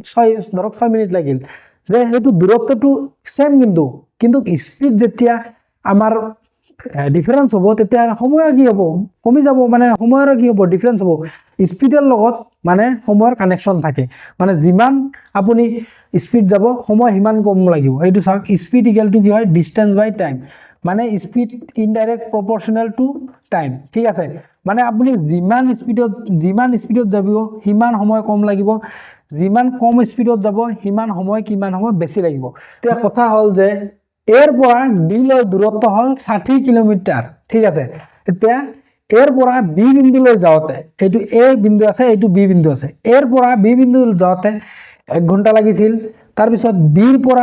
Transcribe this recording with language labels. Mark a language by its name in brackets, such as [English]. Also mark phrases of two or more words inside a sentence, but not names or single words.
[Assamese] 6 মিনিট লাগিল যে হেতু দূৰত্বটো সেম কিন্তু স্পীড যেতিয়া আমাৰ ডিফারেন্স হবো তেতিয়া সময় কি হবো কমি যাব মানে সময়ৰ কি হবো ডিফারেন্স হবো স্পীডৰ লগত মানে সময়ৰ কানেকশন থাকে মানে যিমান আপুনি স্পীড যাব সময় হিমান কম লাগিব এইটো চাওক [English] speed equal to [Assamese] কি হয় [English] distance by time [Assamese] মানে [English] speed indirect proportional to time [Assamese] ঠিক আছে মানে আপুনি যিমান স্পীডত যাব হিমান সময় কম লাগিব যিমান কম স্পীডত যাব হিমান সময় বেছি লাগিব এতিয়া কথা হল যে এর পৰা ডি লৈ দূৰত্ব হল 60 কিলোমিটাৰ ঠিক আছে এতিয়া এর পৰা বি বিন্দুলৈ যাওঁতে এইটো এ বিন্দু আছে এইটো বি বিন্দু আছে এর পৰা বি বিন্দুলৈ যাওঁতে 1 ঘন্টা লাগিছিল তাৰ পিছত বিৰ পৰা